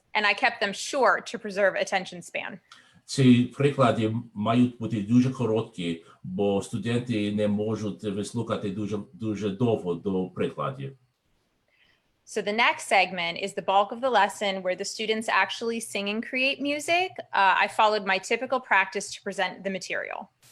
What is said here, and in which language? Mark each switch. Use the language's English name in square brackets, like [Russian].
[English] And I kept them short to preserve attention span. [Ukrainian] Ці приклади мають бути дуже короткі, бо студенти не можуть вислухати дуже довго до прикладів. [English] So the next segment is the bulk of the lesson where the students actually sing and create music. I followed my typical practice to present the material.